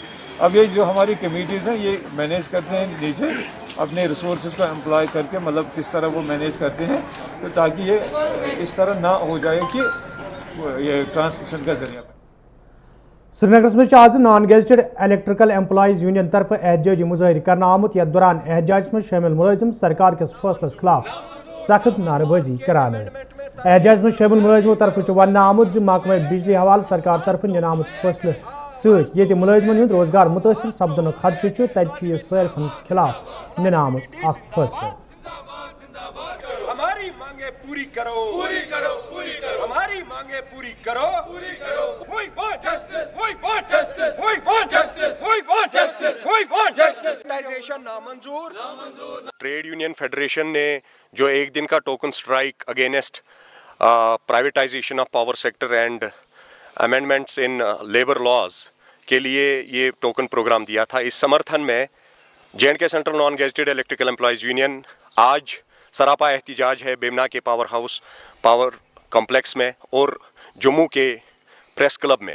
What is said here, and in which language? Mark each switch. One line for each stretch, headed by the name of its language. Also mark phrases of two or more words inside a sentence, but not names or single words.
Hindi: अब ये जो हमारी कमेटीज़ हैं ये मैनेज करते हैं नीचे अपने रिसोर्सेज को एम्प्लॉय करके, मतलब किस तरह वो मैनेज करते हैं, तो ताकि ये इस तरह ना हो जाए कि ये ट्रांसमिशन का जरिया बने।
Kashmiri: श्रीनगर में आज नॉन गेजेटेड इलेक्ट्रिकल एम्प्लॉइज यूनियन तरफ एहतजाजी मुजाहिर करना आमुत यथ दौरान एहतजाज में शामिल मुलाजिम सरकार के फैसलस खिलाफ सख्त नारेबाजी करान। एहतजाज में शामिल मुलाजिमों तरफ वन आमुत महकमा बिजली हवाले सरकार तरफ निन आमुत फैसले सत मुलाजिमन हंद रोजगार मुतासर सपदन खदशे तब सारिफन खिलाफ निन आमुत फैसला।
Hindi: हमारी मांगे पूरी करो, पूरी करो, पूरी करो, हमारी मांगे पूरी करो, पूरी करो।
English: We want justice, we want justice, we want justice, we want justice, we want justice।
Hindi: प्राइवेटाइजेशन नामंजूर। ट्रेड यूनियन फेडरेशन ने जो एक दिन का
English: token strike against privatization of power sector and amendments in labour laws
Hindi: के लिए ये
English: token programme
Hindi: दिया था, इस समर्थन में J&K सेंट्रल नॉन गेजेटेड इलेक्ट्रिकल एम्प्लॉइज यूनियन आज सरापा एहतिजाज है बेमना के
English: power house power complex
Hindi: में और जम्मू के
English: press club
Hindi: में।